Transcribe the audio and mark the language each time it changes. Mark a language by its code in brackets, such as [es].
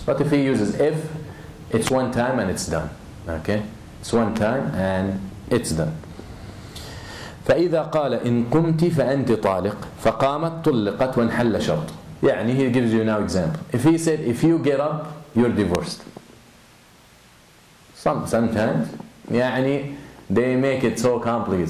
[en] But if he uses if, it's one time and it's done. Okay? It's one time and it's done. [ar] فإذا قال إن قمت فأنت طالق فقامت طلقت وانحل شرط. [en] يعني, he gives you now example. If he said, if you get up, you're divorced. Sometimes, يعني, they make it so complicated.